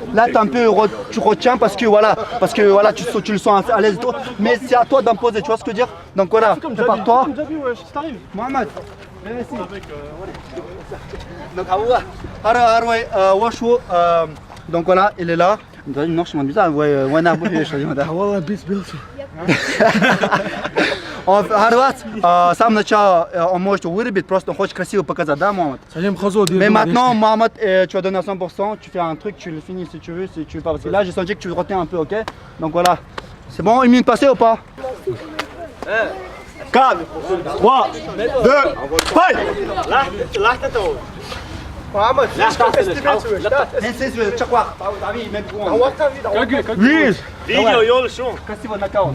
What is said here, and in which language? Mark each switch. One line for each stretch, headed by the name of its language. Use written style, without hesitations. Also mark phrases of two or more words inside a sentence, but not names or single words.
French: Là, tu retiens parce que voilà, tu le sens à l'aise et tout, mais c'est à toi d'imposer, tu vois ce que je veux dire? Donc voilà, prépare-toi. Mohamed, viens ici. Donc Washu, donc voilà, il est là. Non, je me bizarre, ouais,
Russian: сам начало он может вырубить, просто он хочет красиво показать, да,
French: Mohamed? Mais maintenant, Mohamed, tu vas donner à 100%, tu fais un truc, tu le finis si tu veux pas, parce que là j'ai senti que tu retiens un peu, ok? Donc voilà, c'est bon, 1 minute passée ou pas? 4, 3, 2, fight.
Bulgarian: Виж! Красиво нокаут.